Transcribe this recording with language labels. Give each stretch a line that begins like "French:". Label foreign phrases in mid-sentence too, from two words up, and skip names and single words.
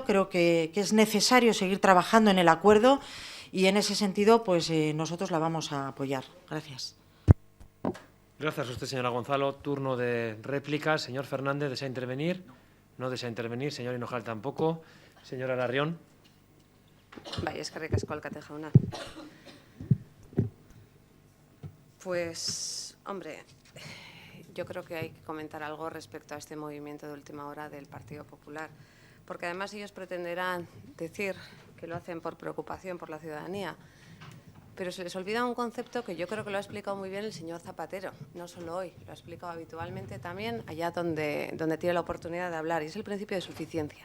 Spanish: Creo que es necesario seguir trabajando en el acuerdo y, en ese sentido, pues nosotros la vamos a apoyar. Gracias. Gracias a usted, señora Gonzalo. Turno de réplica. Señor Fernández, ¿desea intervenir? No desea intervenir. Señor Hinojal, tampoco. Señora Larrión.
Basque: Bai, eskerrik asko alkate jauna.
Spanish: Pues, hombre, yo creo que hay que comentar algo respecto a este movimiento de última hora del Partido Popular, porque además ellos pretenderán decir que lo hacen por preocupación por la ciudadanía, pero se les olvida un concepto que yo creo que lo ha explicado muy bien el señor Zapatero, no solo hoy, lo ha explicado habitualmente también allá donde tiene la oportunidad de hablar, y es el principio de suficiencia.